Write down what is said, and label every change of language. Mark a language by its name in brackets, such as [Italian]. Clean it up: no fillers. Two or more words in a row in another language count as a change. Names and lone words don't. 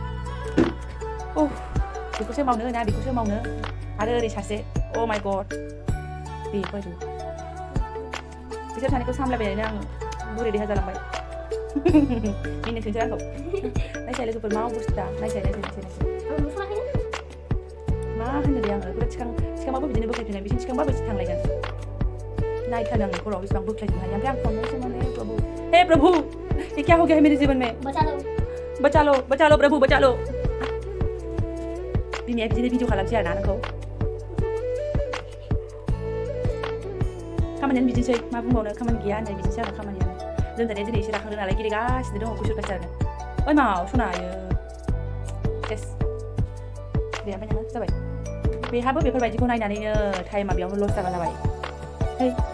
[Bodo] बेखौसो मावनो ना बेखौसो मावनो आरो ओरै सासे [English] oh my god [Bodo] बेबायदि बिसोर सानैखौ सामलायबायनो आं बुरै देहा जालांबाय मिनिनोसै आंखौ नायसाय लोगोफोर मा अबस्था नायसाय मा होनो दे आङो सिखांबाबो बिदिनो बोख्लायफिननाय बिसिनि सिखांबाबो थांलायगोन नायथारनो आं खर'आव बेसेबां बोख्लायफिननो हायो ओमफ्राय आं खननोसो माने [Hindi] प्रभु हे प्रभु ये क्या हो गया है मेरे जीवन में बचा लो प्रभु बचा लो [Bodo] बिमाया बिदिनो भिडिअ खालामसै आरोना नोंखौ खामानियानो बिदिनोसै मा बुंबावनो खामानि गैया होननाय बिदिनोसै आरो खामानियानो लोमजानाया दिनै एसे राखांदों नालाय गेलेगासिनो दङ कुइसुरगासिनो ओइ माव सनायो सेस दे ओमफ्राय नोङो जाबाय बेहाबो बेफोरबायदिखौ नायनानैनो टाइमा बेयावनो लस जागा जाबाय है